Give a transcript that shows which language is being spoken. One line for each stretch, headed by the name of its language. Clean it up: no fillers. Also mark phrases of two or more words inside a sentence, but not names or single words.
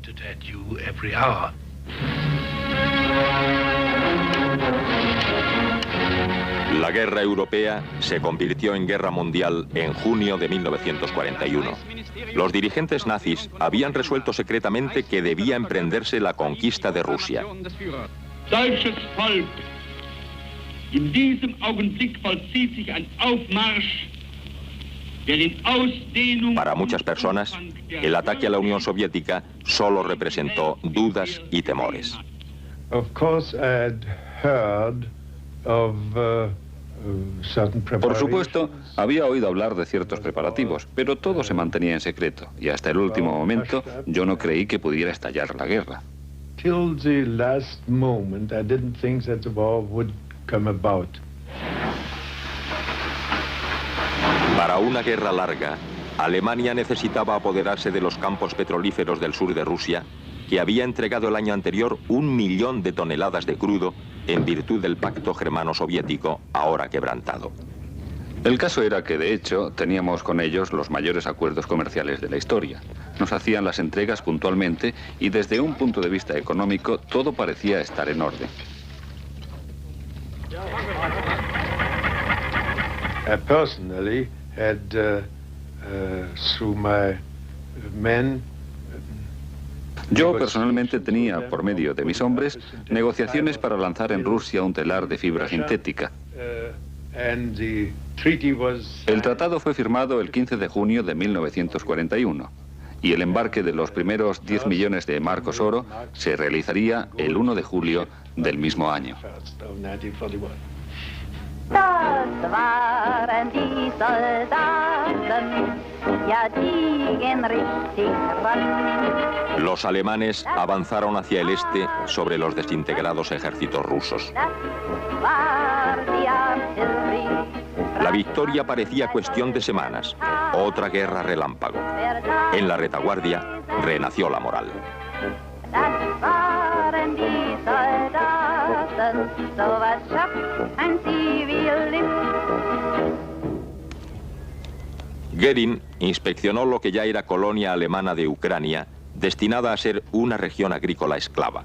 Spanish: La guerra europea se convirtió en guerra mundial en junio de 1941. Los dirigentes nazis habían resuelto secretamente que debía emprenderse la conquista de Rusia.
German: Deutsches Volk, in diesem Augenblick vollzieht sich ein Aufmarsch, der den Ausdehnung...
Spanish: Para muchas personas, el ataque a la Unión Soviética solo representó dudas y temores.
English: Of course, I'd heard of
Spanish: Por supuesto, había oído hablar de ciertos preparativos, pero todo se mantenía en secreto, y hasta el último momento yo no creí que pudiera estallar la guerra.
English: Till the last moment, I didn't think that the war would come about.
Spanish: Para una guerra larga, Alemania necesitaba apoderarse de los campos petrolíferos del sur de Rusia, que había entregado el año anterior 1 millón de toneladas de crudo en virtud del pacto germano-soviético, ahora quebrantado. El caso era que, de hecho, teníamos con ellos los mayores acuerdos comerciales de la historia. Nos hacían las entregas puntualmente y desde un punto de vista económico todo parecía estar en orden.
English: I personally had, through my men,
Spanish: Yo personalmente tenía, por medio de mis hombres, negociaciones para lanzar en Rusia un telar de fibra sintética. El tratado fue firmado el 15 de junio de 1941 y el embarque de los primeros 10 millones de marcos oro se realizaría el 1 de julio del mismo año.
German: Das waren die Soldaten, ja die gehen richtig ran.
Spanish: Los alemanes avanzaron hacia el este sobre los desintegrados ejércitos rusos. La victoria parecía cuestión de semanas. Otra guerra relámpago. En la retaguardia renació la moral. Goering inspeccionó lo que ya era colonia alemana de Ucrania, destinada a ser una región agrícola esclava.